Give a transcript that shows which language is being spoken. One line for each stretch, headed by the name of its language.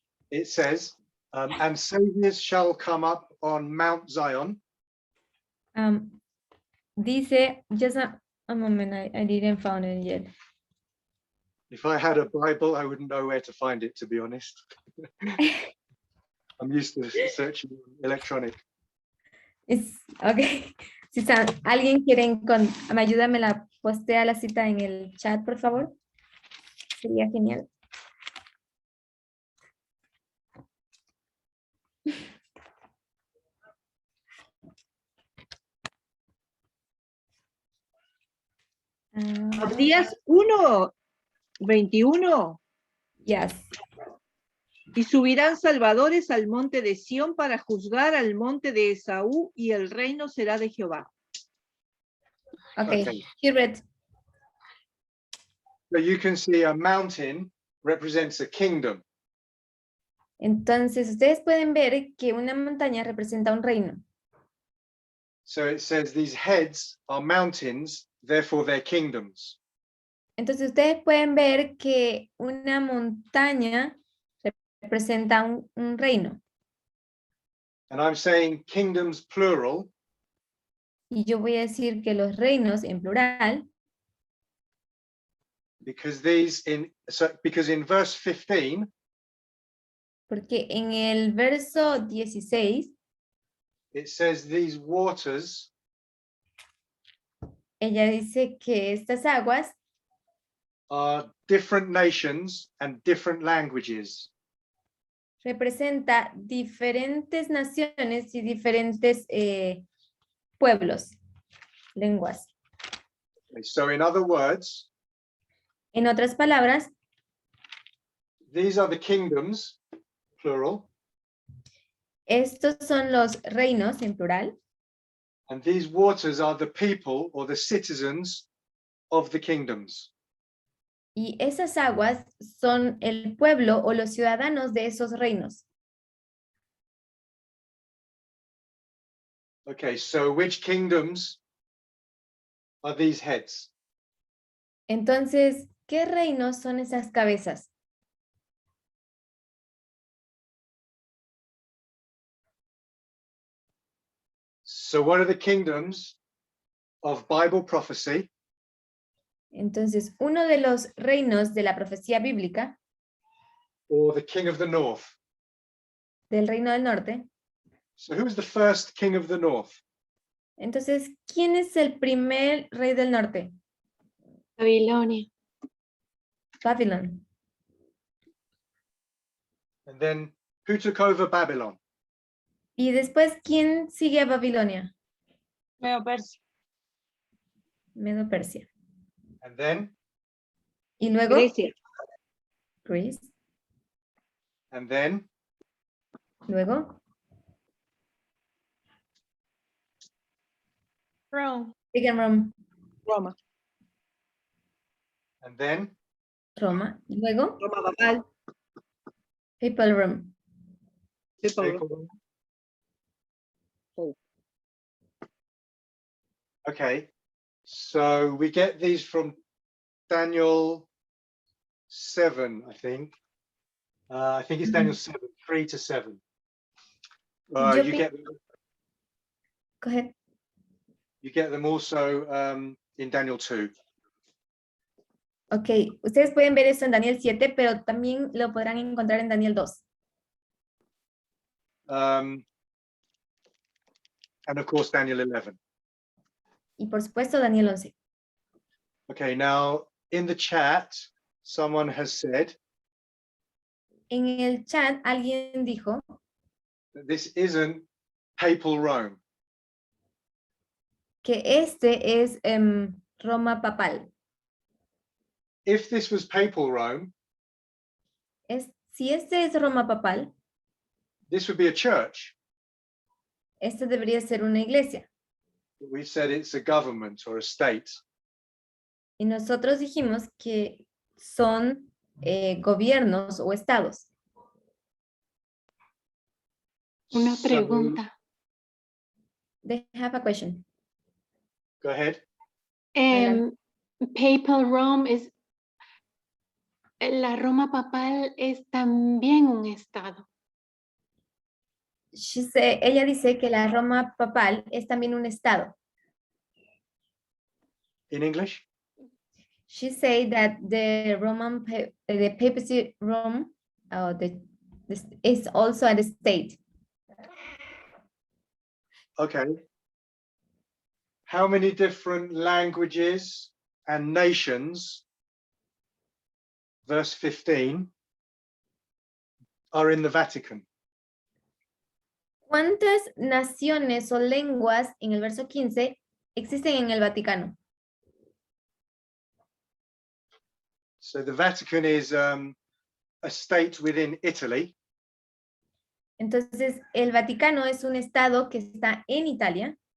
English: It says, and saviors shall come up on Mount Zion,
Spanish: Dice,
English: A moment, I didn't find it yet. If I had a Bible, I wouldn't know where to find it, to be honest. I'm used to searching electronic. Okay.
Spanish: Si alguien quiere, me ayuda, me la postea la cita en el chat, por favor. Sería genial. Abdías 1:21.
English: Yes.
Spanish: Y subirán salvadores al monte de Sión para juzgar al monte de Esaú, y el reino será de Jehová.
English: Okay. Okay. He read. So you can see a mountain represents a kingdom.
Spanish: Entonces, ustedes pueden ver que una montaña representa un reino.
English: So it says these heads are mountains, therefore they're kingdoms.
Spanish: Entonces, ustedes pueden ver que una montaña representa un reino.
English: And I'm saying kingdoms plural
Spanish: Y yo voy a decir que los reinos en plural,
English: because in verse 15,
Spanish: porque en el verso 16,
English: it says these waters
Spanish: ella dice que estas aguas
English: are different nations and different languages.
Spanish: representa diferentes naciones y diferentes pueblos, lenguas.
English: So in other words,
Spanish: En otras palabras,
English: these are the kingdoms, plural,
Spanish: estos son los reinos en plural
English: and these waters are the people or the citizens of the kingdoms.
Spanish: y esas aguas son el pueblo o los ciudadanos de esos reinos.
English: Okay, so which kingdoms are these heads?
Spanish: Entonces, ¿qué reinos son esas cabezas?
English: So what are the kingdoms of Bible prophecy
Spanish: Entonces, uno de los reinos de la profecía bíblica,
English: or the king of the north?
Spanish: del reino del norte,
English: So who is the first king of the north?
Spanish: entonces, ¿quién es el primer rey del norte? Babilonia.
English: Babylon. And then who took over Babylon?
Spanish: Y después, ¿quién sigue a Babilonia? Medio Persia.
English: Medo Persia. And then,
Spanish: Y luego, Grecia.
English: Greece. and then,
Spanish: Luego,
English: Rome. Pagan Rome,
Spanish: Roma.
English: and then,
Spanish: Roma. Y luego, Roma papal.
English: Papal Rome. Papal. Okay, so we get these from Daniel 7, I think. I think it's Daniel 7, 3-7.
Spanish: Yo
English: You pi- get Go ahead. you get them also in Daniel 2.
Spanish: Ok, ustedes pueden ver eso en Daniel 7, pero también lo podrán encontrar en Daniel 2.
English: And of course Daniel 11.
Spanish: Y por supuesto Daniel 11.
English: Okay, now in the chat, someone has said
Spanish: En el chat alguien dijo
English: that this isn't papal Rome.
Spanish: que este es Roma papal.
English: If this was papal Rome,
Spanish: Si este es Roma papal,
English: this would be a church.
Spanish: este debería ser una iglesia.
English: We've said it's a government or a state.
Spanish: Y nosotros dijimos que son gobiernos o estados. Una
English: So,
Spanish: pregunta.
English: They have a question. go ahead.
Spanish: Papal Rome es. La Roma papal es también un estado. Ella dice que la Roma papal es también un estado.
English: in English? She said that the the papacy Rome, is also a state. Okay. How many different languages and nations, verse 15, are in the Vatican?
Spanish: ¿Cuántas naciones o lenguas en el verso 15 existen en el Vaticano?
English: So the Vatican is a state within Italy.
Spanish: Entonces, el Vaticano es un estado que está en Italia.